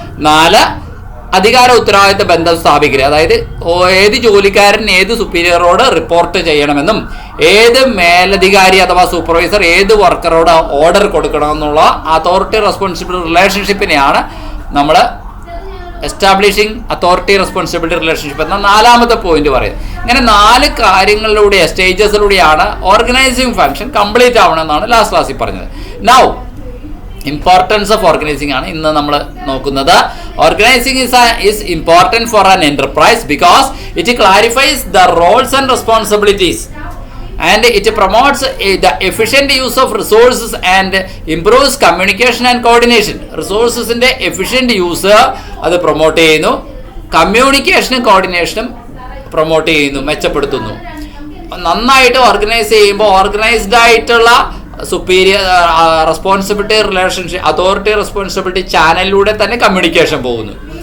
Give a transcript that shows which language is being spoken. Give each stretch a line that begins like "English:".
Malayalam: 4 അധികാര ഉത്തരവാദിത്ത ബന്ധം സ്ഥാപിക്കുക, അതായത് ഏത് ജോലിക്കാരൻ ഏത് സുപ്പീരിയറോട് റിപ്പോർട്ട് ചെയ്യണമെന്നും ഏത് മേലധികാരി അഥവാ സൂപ്പർവൈസർ ഏത് വർക്കറോട് ഓർഡർ കൊടുക്കണമെന്നുള്ള അതോറിറ്റി റെസ്പോൺസിബിലിറ്റി റിലേഷൻഷിപ്പിനെയാണ് നമ്മൾ എസ്റ്റാബ്ലിഷിംഗ് അതോറിറ്റി റെസ്പോൺസിബിലിറ്റി റിലേഷൻഷിപ്പ് എന്ന 4ാമത്തെ പോയിന്റ് പറയുന്നത്. ഇങ്ങനെ 4 കാര്യങ്ങളിലൂടെ സ്റ്റേജസിലൂടെയാണ് ഓർഗനൈസിങ് ഫംഗ്ഷൻ കംപ്ലീറ്റ് ആവണമെന്നാണ് ലാസ്റ്റ് ക്ലാസ്സിൽ പറഞ്ഞത്. നൗ ഇമ്പോർട്ടൻസ് ഓഫ് ഓർഗനൈസിംഗ് ആണ് ഇന്ന് നമ്മൾ നോക്കുന്നത്.
English: Organising is important for an enterprise because it clarifies the roles and responsibilities and it promotes the efficient use of resources and improves communication and coordination.
Malayalam: റിസോഴ്സസിന്റെ efficient use അത് promote ചെയ്യുന്നു, കമ്മ്യൂണിക്കേഷനും കോർഡിനേഷനും promote ചെയ്യുന്നു, മെച്ചപ്പെടുത്തുന്നു. നന്നായിട്ട് organise ചെയ്യുമ്പോൾ organised ആയിട്ടുള്ള superior responsibility relationship authority responsibility ചാനലിലൂടെ തന്നെ communication പോകുന്നു.